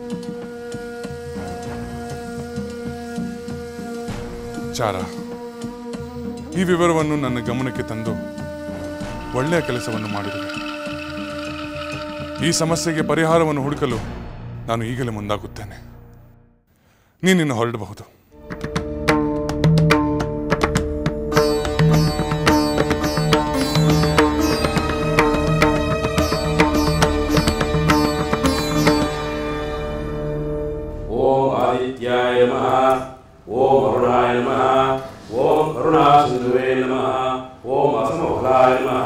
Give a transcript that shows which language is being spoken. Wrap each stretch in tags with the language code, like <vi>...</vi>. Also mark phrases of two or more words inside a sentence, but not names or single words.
<kn>ಚಾರ, ಈ ವಿವರವನ್ನು ನನ್ನ ಗಮನಕ್ಕೆ ತಂದು ಒಳ್ಳೆಯ ಕೆಲಸವನ್ನು ಮಾಡಿರುವೆ. ಈ ಸಮಸ್ಯೆಗೆ ಪರಿಹಾರವನ್ನು ಹುಡುಕಲು ನಾನು ಈಗಲೇ ಮುಂದಾಗುತ್ತೇನೆ. ನೀನಿನ್ನು ಹೊರಡಬಹುದು.</kn> <sa>ಓಂ ಆದಿತ್ಯಾಯ ನಮಃ, ಓಂ ಅರುಣಾಯ ನಮಃ, ಓಂ ಕರುಣಾಸಿಂಧುವೇ ನಮಃ, ಓಂ ಅಸಮಫಲಾಯ ನಮಃ,</sa>